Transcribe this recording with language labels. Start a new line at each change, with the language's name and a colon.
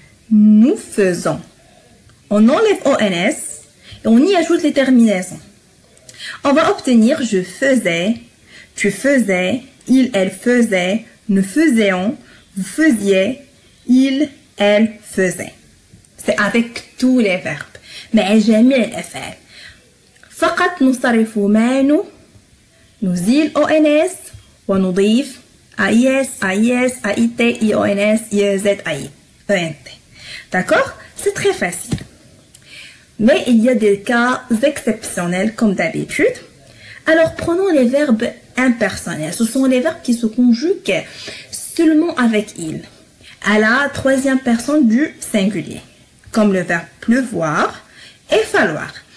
French: Nous faisons. On enlève ONS et on y ajoute les terminaisons. On va obtenir je faisais, tu faisais, il, elle faisait, nous faisions, vous faisiez, il, elle faisait. C'est avec tous les verbes.
Arabic: مع جميع الأفعال. فقط نصرف معنا نزيل ONS ونضيف AIS, AIS, AIT, IONS, IEZ, ENT.
French: D'accord? C'est très facile. Mais il y a des cas exceptionnels comme d'habitude. Alors prenons les verbes impersonnels. Ce sont les verbes qui se conjuguent seulement avec il, à la troisième personne du singulier, comme le verbe pleuvoir et falloir.